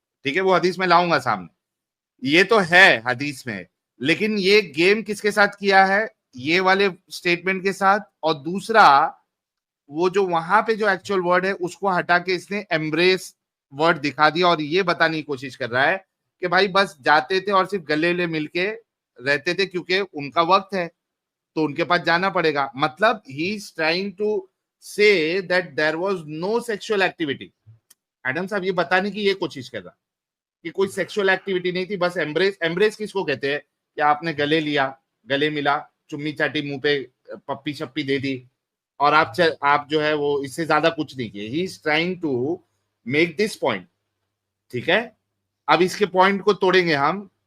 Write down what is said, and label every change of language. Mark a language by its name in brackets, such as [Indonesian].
[Urdu] ٹھیک ہے، وہ حدیث میں لاؤں گا سامنے. یہ تو ہے حدیث میں، لیکن یہ گیم کس کے ساتھ کیا ہے؟ یہ والے سٹیٹمنٹ کے ساتھ. اور دوسرا وہ جو وہاں پہ جو ایکچوئل ورڈ ہے اس کو ہٹا کے اس نے ایمبریس ورڈ دکھا دیا اور یہ بتانے کی کوشش کر رہا ہے کہ بھائی بس جاتے تھے اور صرف گلے لے مل کے رہتے تھے کیونکہ ان کا وقت ہے تو ان کے پاس جانا پڑے گا. [English] مطلب he is trying to say that there was no sexual activity. [Urdu] Adam صاحب یہ بتانے کی یہ کوشش کر رہا کہ کوئی سیکسول ایکٹیویٹی نہیں تھی، بس ایمبریس. ایمبریس کس کو کہتے ہیں؟ کہ آپ نے گلے لیا، گلے ملا، چمی چاٹی، منہ پہ پپی شپی دے دی اور آپ جو ہے وہ اس سے زیادہ کچھ نہیں کیے. [English] He is trying to make this point. [Urdu] ٹھیک ہے، اب اس کے پوائنٹ کو توڑیں گے ہم.